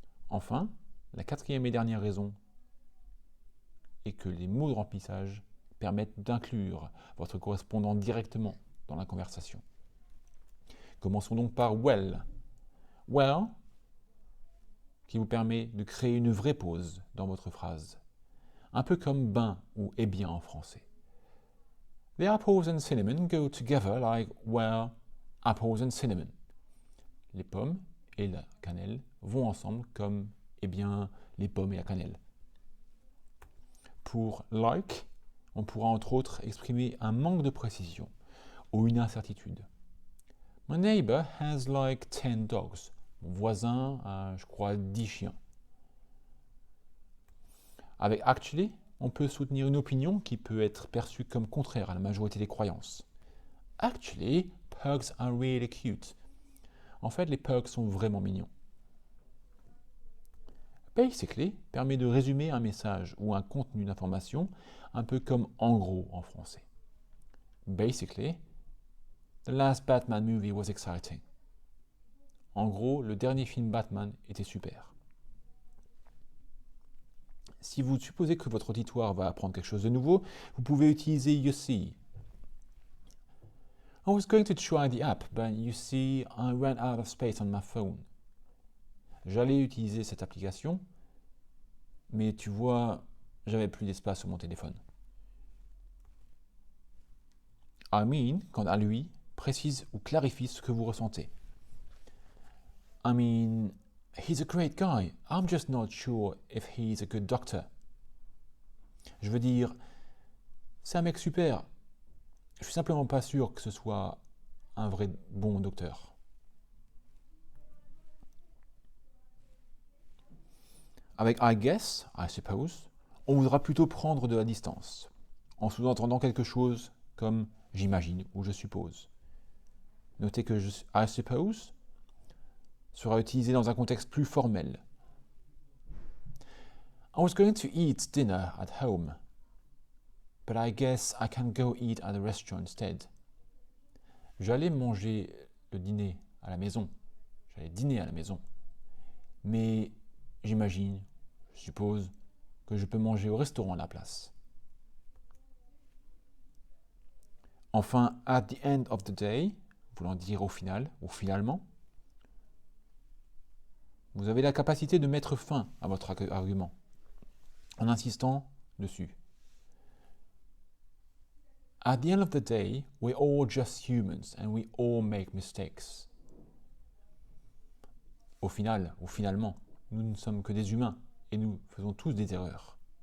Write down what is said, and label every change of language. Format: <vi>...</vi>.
<fr>Enfin, la quatrième et dernière raison est que les mots de remplissage permettent d'inclure votre correspondant directement dans la conversation. Commençons donc par well. Well, qui vous permet de créer une vraie pause dans votre phrase. Un peu comme ben ou eh bien en français.</fr> <en>The apples and cinnamon go together like, well, apples and cinnamon.</en> <fr>Les pommes et la cannelle vont ensemble comme, eh bien, les pommes et la cannelle. Pour like, on pourra entre autres exprimer un manque de précision ou une incertitude.</fr> <en>My neighbor has like 10 dogs.</en> <fr>Mon voisin a, je crois, 10 chiens. Avec actually, on peut soutenir une opinion qui peut être perçue comme contraire à la majorité des croyances.</fr> <en>Actually, pugs are really cute.</en> <fr>En fait, les pugs sont vraiment mignons. Basically permet de résumer un message ou un contenu d'information, un peu comme en gros en français.</fr> <en>Basically, the last Batman movie was exciting.</en> <fr>En gros, le dernier film Batman était super. Si vous supposez que votre auditoire va apprendre quelque chose de nouveau, vous pouvez utiliser you see.</fr> <en>I was going to try the app, but you see, I ran out of space on my phone.</en> <fr>J'allais utiliser cette application, mais tu vois, j'avais plus d'espace sur mon téléphone. I mean, quant à lui, précise ou clarifie ce que vous ressentez.</fr> <en>I mean, he's a great guy. I'm just not sure if he's a good doctor.</en> <fr>Je veux dire, c'est un mec super. Je suis simplement pas sûr que ce soit un vrai bon docteur. Avec I guess, I suppose, on voudra plutôt prendre de la distance, en sous-entendant quelque chose comme j'imagine ou je suppose. Notez que I suppose sera utilisé dans un contexte plus formel.</fr> <en>I was going to eat dinner at home, but I guess I can go eat at a restaurant instead.</en> <fr>J'allais manger le dîner à la maison. J'allais dîner à la maison. Mais j'imagine, je suppose, que je peux manger au restaurant à la place. Enfin, at the end of the day, voulant dire au final ou finalement, vous avez la capacité de mettre fin à votre argument en insistant dessus.</fr> <en>At the end of the day, we're all just humans and we all make mistakes.</en> <fr>Au final, ou finalement, nous ne sommes que des humains et nous faisons tous des erreurs.</fr>